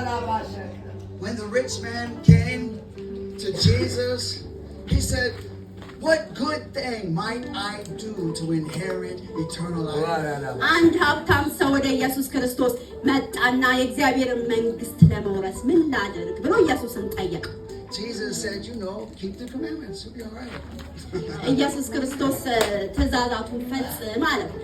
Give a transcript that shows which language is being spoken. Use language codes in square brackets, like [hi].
[en] When the rich man came to Jesus, he said, what good thing might I do to inherit eternal life? [am] አንድ ሀብታም ሰው ወደ ኢየሱስ ክርስቶስ መጣና የእግዚአብሔርን መንግስት ለመውረስ ምን ላድርግ ብሎ ኢየሱስን ጠየቀ። [en] Jesus said, keep the commandments, you'll be all right. [am] ኢየሱስ ክርስቶስ ትእዛዛቱን ፈጽም አለ።